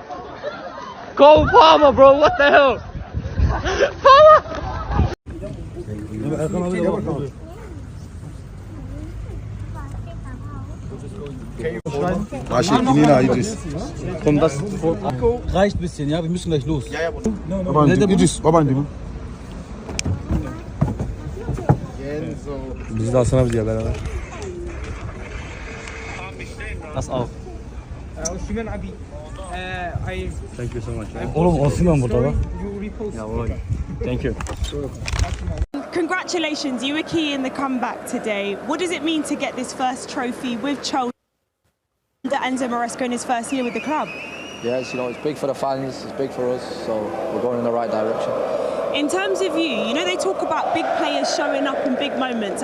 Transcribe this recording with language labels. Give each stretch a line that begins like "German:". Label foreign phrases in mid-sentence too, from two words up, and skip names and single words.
English: Go Palmer, bro! What the hell? Palmer!
German: Nina, Idris. Komm, das reicht ein bisschen, ja? Wir müssen gleich los. Ja, Idris,
Turkish: Biz de Hasan abi diye beraber.
German: Das auch.
Turkish: Osimhen abi.
English: Thank you so much.
Turkish: Oğlum Osimhen burada bak. Ya oğlum.
English: Thank you. Congratulations, you were key in the comeback today. What does it mean to get this first trophy with Chelsea under Enzo Maresca in his first year with the club? Yes, it's big for the fans, it's big for us, so we're going in the right direction. In terms of you know they talk about big players showing up in big moments.